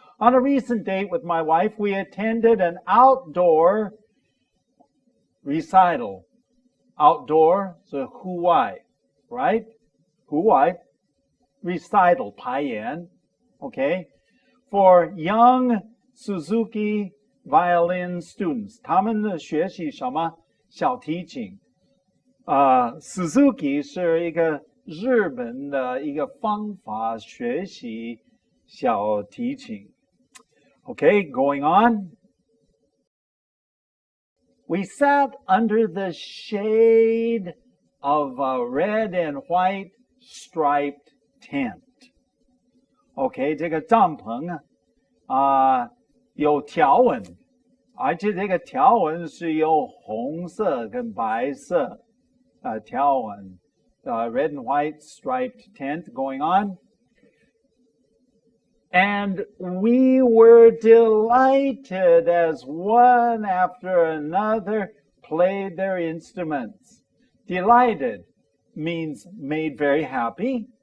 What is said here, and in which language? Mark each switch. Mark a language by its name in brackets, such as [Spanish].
[English] On a recent date with my wife, we attended an outdoor recital. Outdoor, so 户外, right? 户外 recital, 排演, okay? For young Suzuki violin students. [Chinese] 他们学习什么？小提琴。 Suzuki 是一个日本的一个方法学习小提琴。 [English] Okay, going on. We sat under the shade of a red and white striped tent. [Chinese] Okay, 这个帐篷有条纹，而且这个条纹是有红色跟白色条纹。 [English] Red and white striped tent going on. And we were delighted as one after another played their instruments. Delighted means made very happy.